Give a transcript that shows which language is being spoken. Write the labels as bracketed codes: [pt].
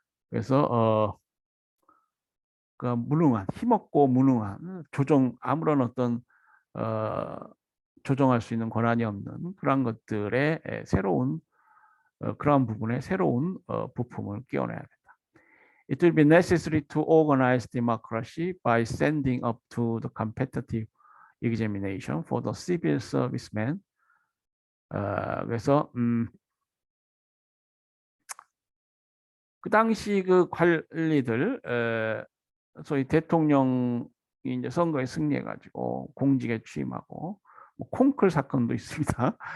[ko] 그래서 그 무능한, 힘없고 무능한 아무런 어떤 조정할 수 있는 권한이 없는 그런 것들의 새로운 그런 부분에 새로운 부품을 끼워내야 된다. [en] It will be necessary to organize democracy by sending up to the competitive examination for the civil servicemen. [ko] 그래서 그 당시 그 관리들, 소위 대통령이 이제 선거에 승리해가지고 공직에 취임하고 뭐 콩클 사건도 있습니다.